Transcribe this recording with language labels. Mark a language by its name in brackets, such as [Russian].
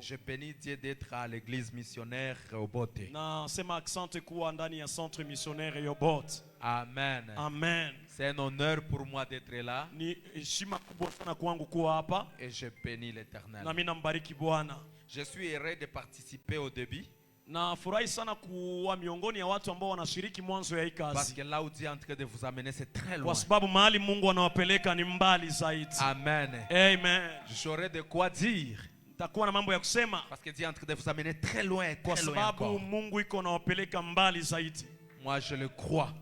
[French] Je bénis Dieu d'être à l'église missionnaire Obote. [Swahili] Na sema asante kuwa ndani ya centre missionnaire Yobot. Amen. Amen. [French] C'est un honneur pour moi d'être là. [Swahili] Ni heshima kubwa sana kwangu kuwa hapa. [French] Et je bénis l'Éternel. [Swahili] Na mimi nambariki Bwana. [French] Je suis heureux de participer au début. [Swahili] Na furahi sana kuwa miongoni ya watu ambao wanashiriki mwanzo ya hii [French] Parce [Swahili] kazi. [French] que là où Dieu est en train de vous amener, c'est très loin. [Swahili] Kwa sababu mahali Mungu anawapeleka ni mbali zaidi. Amen. Amen. [French] J'aurai de quoi dire. [Swahili] Nitakuwa na mambo ya kusema [French] Parce que Dieu est en train de vous amener très loin, [Swahili] kwa [French] très loin [Swahili] sababu [French] encore. [Swahili] Mungu iko anawapeleka mbali zaidi. [French] Moi, je le crois.